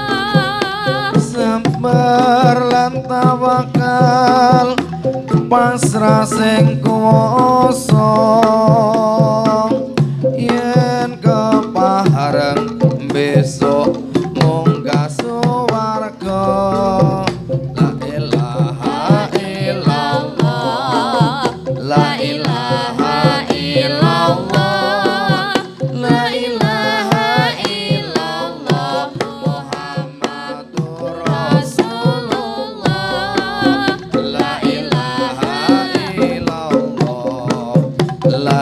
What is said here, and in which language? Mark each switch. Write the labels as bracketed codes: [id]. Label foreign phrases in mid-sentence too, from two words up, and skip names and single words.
[jv] sabar lan tawakal pasrah sing kuwasa yen kepahareng besok munggah [ar] suwarga لا إله إلا الله لا إله إلا الله لا إله إلا الله محمد رسول الله لا إله إلا الله